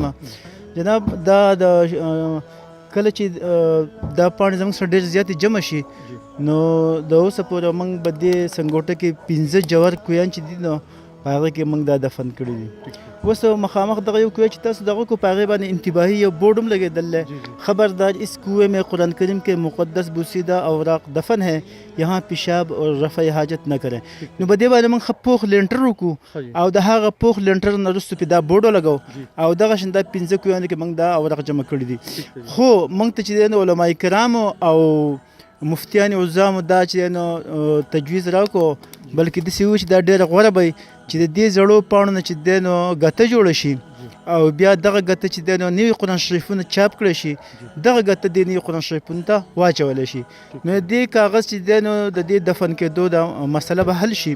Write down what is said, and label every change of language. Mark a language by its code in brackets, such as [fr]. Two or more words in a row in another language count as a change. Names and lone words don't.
[ps] جناب دا د کله چې دا پاڼې زموږ سره ډېر زیاتې جمع شي نو د اوسه پورې موږ به دې سنګوټه کې 15 جوار کویان چې دي نو په هغه کې موږ دا دفن کړي دي. اوس مخامخ دغه یو کوی چې تاسو دغه کو په هغې باندې انتباهي یو بورډ هم لګېدل دی خبردار [ur] اس کنویں میں قرآن کریم کے مقدس بوسیدہ اوراق دفن ہے یہاں پیشاب اور رفع حاجت نہ کریں. [ps] نو په دې باندې موږ پوخ لینټر وکړو او د هغه پوخ لینټر نه وروسته پې دا بورډ ولګو او دغه شان دا 15 کویانو کې موږ دا اوراق جمع کړي دي. خو موږ ته چې دی نو علماء کرامو او مفتیان عظامو دا چې نو تجویز راکړو بلکې داسې و چې دا ډېره غوره به چې د دې زړو پاڼو نه چې دی نو ګته جوړه شي او بیا دغه ګته چې دی نو نوي قرآن شریفونه چاپ کړی شي دغه ګته دې نوي قرآن شریفونو ته واچولی شي نو دې کاغذ چې دی نو د دې دفن کېدو دا مسله به حل شي.